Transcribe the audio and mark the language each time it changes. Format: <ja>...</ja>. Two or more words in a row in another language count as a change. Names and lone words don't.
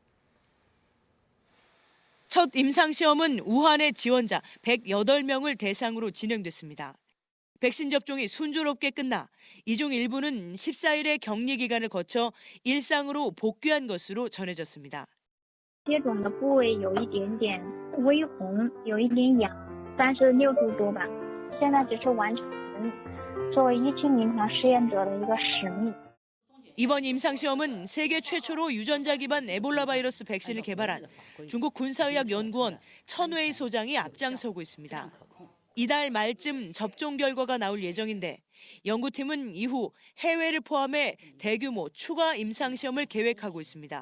<ko>첫 임상 시험은 우한의 지원자 108명을 대상으로 진행됐습니다. 백신 접종이 순조롭게 끝나 이 중 일부는 14일의 격리 기간을 거쳐 일상으로 복귀한 것으로 전해졌습니다.</ko> <zh>接种的部位有一点点微红，有一点痒，36度多吧。现在只是完成作为疫情临床试验者的一个使命。</zh> <ko>이번 임상 시험은 세계 최초로 유전자 기반 에볼라 바이러스 백신을 개발한 중국 군사의학연구원 천웨이 소장이 앞장서고 있습니다. 이달 말쯤 접종 결과가 나올 예정인데 연구팀은 이후 해외를 포함해 대규모 추가 임상시험을 계획하고 있습니다.</ko>